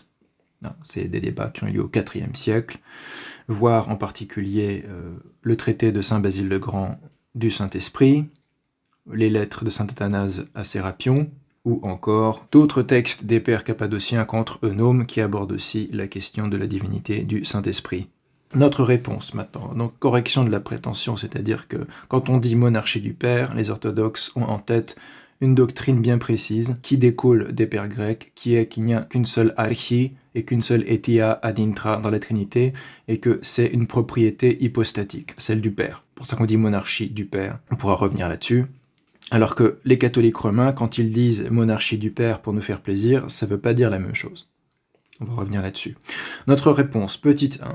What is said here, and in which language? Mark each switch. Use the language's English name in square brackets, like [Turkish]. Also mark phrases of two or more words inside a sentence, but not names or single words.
[French] C'est des débats qui ont eu lieu au IVe siècle, voire en particulier le traité de Saint Basile le Grand du Saint-Esprit, les lettres de saint Athanase à Sérapion, ou encore d'autres textes des pères cappadociens contre Eunome qui abordent aussi la question de la divinité du Saint-Esprit. Notre réponse maintenant, donc correction de la prétention, c'est-à-dire que quand on dit monarchie du Père, les orthodoxes ont en tête une doctrine bien précise qui découle des pères grecs, qui est qu'il n'y a qu'une seule archi et qu'une seule etia [Latin] ad intra [French] dans la Trinité, et que c'est une propriété hypostatique, celle du Père. Pour ça qu'on dit monarchie du Père, on pourra revenir là-dessus. Alors que les catholiques romains, quand ils disent monarchie du Père pour nous faire plaisir, ça ne veut pas dire la même chose. On va revenir là-dessus. Notre réponse, petite 1.